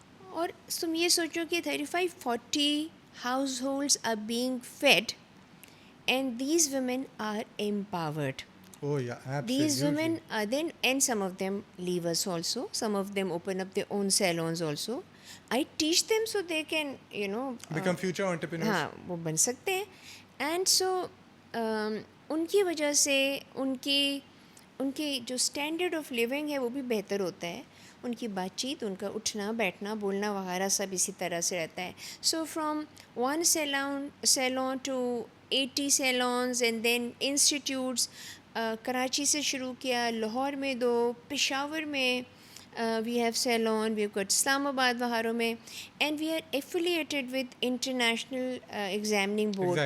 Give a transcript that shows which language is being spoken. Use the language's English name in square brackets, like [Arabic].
[Urdu] اور تم یہ سوچو کہ [English] 35-40 households are being fed and these women are empowered. Oh yeah, absolutely. These women are then, and some of them leave us also, some of them open up their own salons also. I teach them so they can, become future entrepreneurs. [Urdu] ہاں وہ بن سکتے ہیں. [English] and so [Urdu] ان کی وجہ سے ان کی جو [English] standard of living [Urdu] ہے وہ بھی بہتر ہوتا ہے. ان کی بات چیت, ان کا اٹھنا بیٹھنا بولنا وغیرہ سب اسی طرح سے رہتا ہے. [English] So from 1 salon to 80 salons and then institutes. [Urdu] Karachi سے شروع کیا, لاہور میں 2, پشاور میں [English] we have salon, we've got [Urdu] اسلام آباد وہاروں میں, [English] and we are affiliated with international examining board.